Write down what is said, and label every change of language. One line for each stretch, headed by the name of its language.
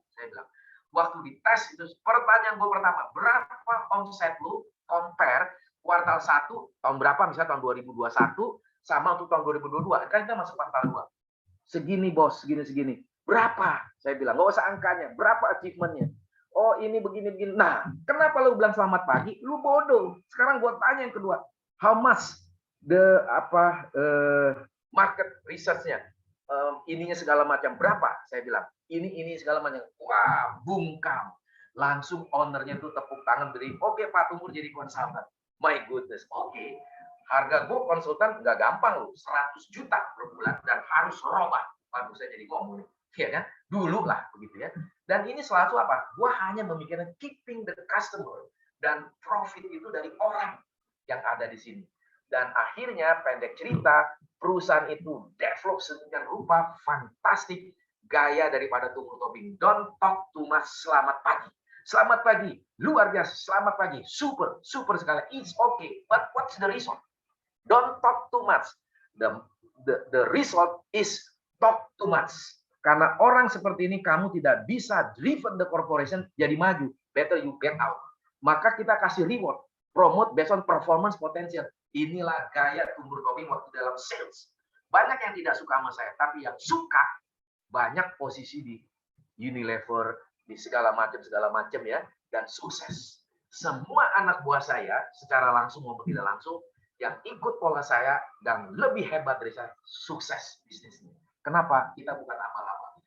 Indonesian: Saya bilang, waktu dites itu, pertanyaan gua pertama, berapa omset lu, compare, kuartal 1, tahun berapa, misalnya tahun 2021, sama untuk tahun 2022, kan kita masuk kuartal 2. Segini bos, segini. Berapa? Saya bilang, nggak usah angkanya, berapa achievementnya? Oh ini begini. Nah, kenapa lu bilang selamat pagi? Lu bodoh. Sekarang gua tanya yang kedua.
English: How much the market research-nya?
Indonesian: Ininya segala macam berapa? Saya bilang. Ini segala macam. Wah, bungkam. Langsung ownernya tuh tepuk tangan beri. Oke, Pak Tunggul jadi konsultan.
English: My goodness.
Indonesian: Oke. Harga gua konsultan nggak gampang loh. 100 juta per bulan dan harus robah. Baru saya jadi ngomong. Ya kan? Dulu lah begitu ya. Dan ini selalu apa? Gua hanya memikirkan
English: keeping the customer
Indonesian: dan profit itu dari orang yang ada di sini. Dan akhirnya pendek cerita, perusahaan itu develop sedemikian rupa fantastik, gaya daripada Tunggul Tobing.
English: Don't talk too much,
Indonesian: selamat pagi. Selamat pagi, luar biasa, selamat pagi, super sekali.
English: It's okay, but what's the result? Don't talk too much. The result is talk too much.
Indonesian: Karena orang seperti ini kamu tidak bisa
English: driven the corporation
Indonesian: jadi maju.
English: Better you get out.
Indonesian: Maka kita kasih reward.
English: Promote based on performance potential.
Indonesian: Inilah gaya Tunggul Tobing waktu dalam sales. Banyak yang tidak suka sama saya. Tapi yang suka banyak posisi di Unilever, di segala macam ya, dan sukses. Semua anak buah saya secara langsung maupun tidak langsung yang ikut pola saya dan lebih hebat dari saya, sukses bisnisnya. Kenapa? Kita bukan lama-lama.